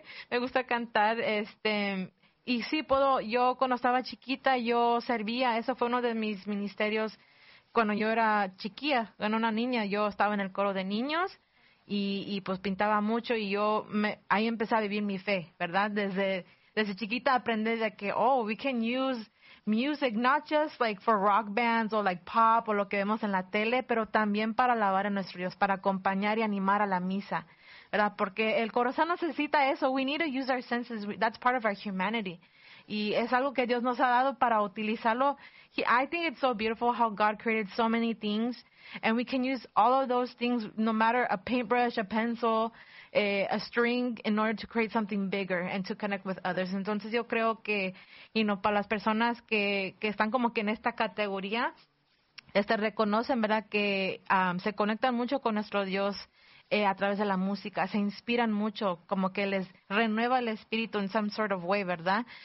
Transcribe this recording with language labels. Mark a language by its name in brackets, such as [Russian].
[Spanish] Me gusta cantar, y sí, yo cuando estaba chiquita, yo servía, eso fue uno de mis ministerios cuando yo era chiquilla, cuando una niña, yo estaba en el coro de niños y pues pintaba mucho y ahí empecé a vivir mi fe, ¿verdad? Desde chiquita aprendí de que, [English] we can use music not just like for rock bands [Spanish] o [English] like pop [Spanish] o lo que vemos en la tele, pero también para alabar a nuestro Dios, para acompañar y animar a la misa. ¿Verdad? Porque el corazón necesita eso. [English] We need to use our senses. That's part of our humanity. [Spanish] Y es algo que Dios nos ha dado para utilizarlo. [English] I think it's so beautiful how God created so many things. And we can use all of those things, no matter a paintbrush, a pencil, a string, in order to create something bigger and to connect with others. [Spanish] Entonces yo creo que, para las personas que están como que en esta categoría, reconocen, ¿verdad?, que se conectan mucho con nuestro Dios a través de la música, se inspiran mucho, como que les renueva el espíritu [English] in some sort of way, [Spanish] ¿verdad?